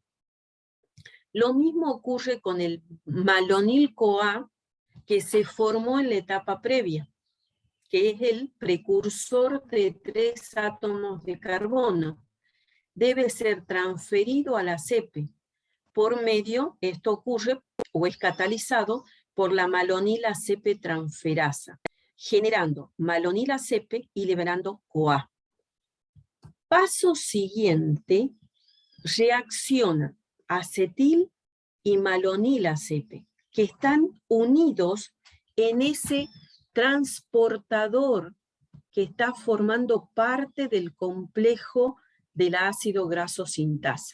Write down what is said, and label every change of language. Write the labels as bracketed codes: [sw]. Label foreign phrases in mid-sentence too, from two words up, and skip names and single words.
[es] Lo mismo ocurre con el malonil-CoA que se formó en la etapa previa, que es el precursor de 3 átomos de carbono. Debe ser transferido a la ACP. Por medio, esto ocurre o es catalizado por la malonil-ACP transferasa, generando malonil-ACP y liberando CoA. Paso siguiente, reacciona acetil y malonil-ACP, que están unidos en ese transportador que está formando parte del complejo del ácido graso sintasa.